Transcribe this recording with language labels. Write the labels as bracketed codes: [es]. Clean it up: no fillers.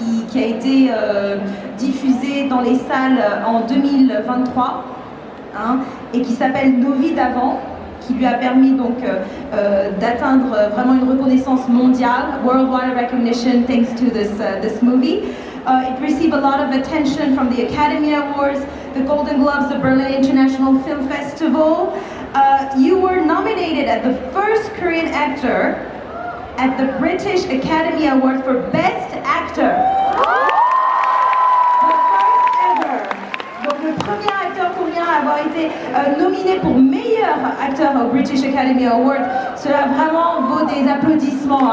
[fr] Qui a été diffusé dans les salles en 2023, hein, et qui s'appelle Nos vies d'avant, qui lui a permis donc d'atteindre vraiment une reconnaissance mondiale, [en] worldwide recognition thanks to this movie. It received a lot of attention from the Academy Awards, the Golden Globes, the Berlin International Film Festival. You were nominated as the first Korean actor at the British Academy Award for Best Actor. The first ever. [fr] Donc le premier acteur coréen à avoir été nominé pour meilleur acteur au British Academy Award. Cela vraiment vaut des applaudissements.